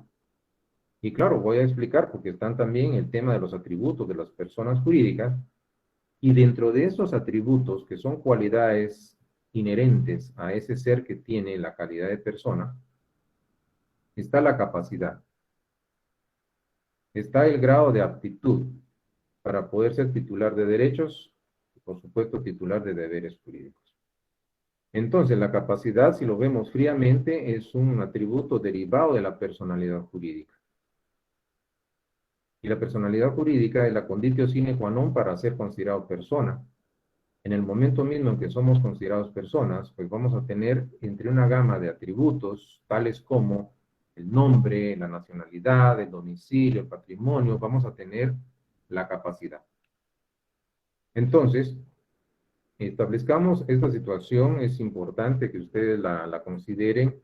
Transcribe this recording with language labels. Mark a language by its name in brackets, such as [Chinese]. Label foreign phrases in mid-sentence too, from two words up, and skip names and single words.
[Spanish] Y claro, voy a explicar porque están también el tema de los atributos de las personas jurídicas, y dentro de esos atributos que son cualidades inherentes a ese ser que tiene la calidad de persona, está la capacidad, está el grado de aptitud para poder ser titular de derechos y por supuesto titular de deberes jurídicos. Entonces, la capacidad, si lo vemos fríamente, es un atributo derivado de la personalidad jurídica. Y la personalidad jurídica es la [Latin] conditio sine qua non [Spanish] para ser considerado persona. En el momento mismo en que somos considerados personas, pues vamos a tener entre una gama de atributos, tales como el nombre, la nacionalidad, el domicilio, el patrimonio, vamos a tener la capacidad. Entonces, establezcamos esta situación, es importante que ustedes la consideren.